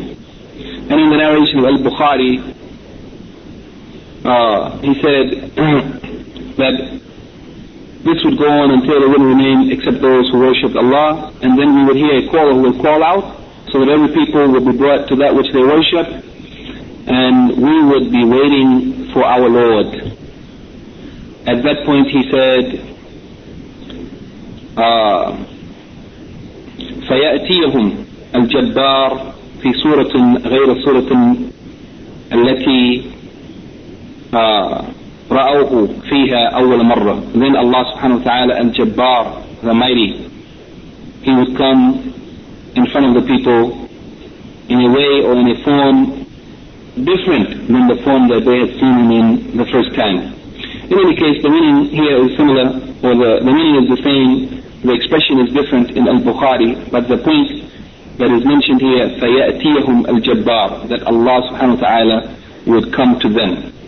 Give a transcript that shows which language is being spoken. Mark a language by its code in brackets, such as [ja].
[en] And in the narration of Al-Bukhari, he said that this would go on until there wouldn't remain except those who worshipped Allah, and then we would hear a caller who would call out, so that every people would be brought to that which they worship, and we would be waiting for our Lord. At that point he said, [ar] فَيَأْتِيَهُمْ الْجَبَّارِ في سورة غير السورة التي رأوه فيها أول مرة. [en] Then Allah subhanahu wa ta'ala al-Jabbar, the mighty, He would come in front of the people in a way or in a form different than the form that they had seen Him in the first time. In any case, the meaning here is similar, or the meaning is the same, the expression is different in Al-Bukhari, but the point that is mentioned here, [ar] فَيَأْتِيَهُمْ الْجَبَّارِ, [en] that Allah subhanahu wa ta'ala would come to them.